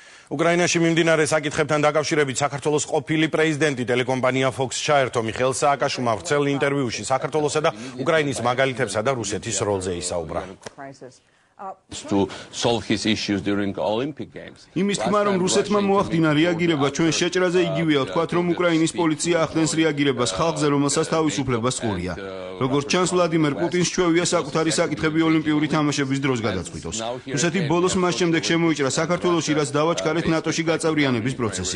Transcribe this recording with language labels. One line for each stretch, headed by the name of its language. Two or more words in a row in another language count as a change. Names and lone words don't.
Georgian: უკრაინაში მიმდინარე საკითხებთან დაკავშირებით საქართველოს ყოფილი პრეზიდენტი ტელეკომპანია Fox ჩაერთო მიხეილ სააკაშვილმა ვრცელ ინტერვიუში საქართველოსა და უკრაინის მაგალითებსა და რუსეთის როლზე ისაუბრა.
English: To solve his issues during Olympic Games.
Georgian: იმის თქმა რომ რუსეთმა მოახდინა რეაგირება ჩვენ შეჭრაზე იგივეა ვთქვათ რომ უკრაინის პოლიცია ახდენს რეაგირებას ხალხზე რომელსაც თავისუფლება სწყურია. როგორც ჩანს ვლადიმერ პუტინს ჩვევია საკუთარი საკითხები ოლიმპიური თამაშების დროს გადაწყვიტოს. რუსეთი ბოლოს მას შემდეგ შემოიჭრა საქართველოში რაც დავაჩქარეთ ნატოში გაწევრიანების პროცესი.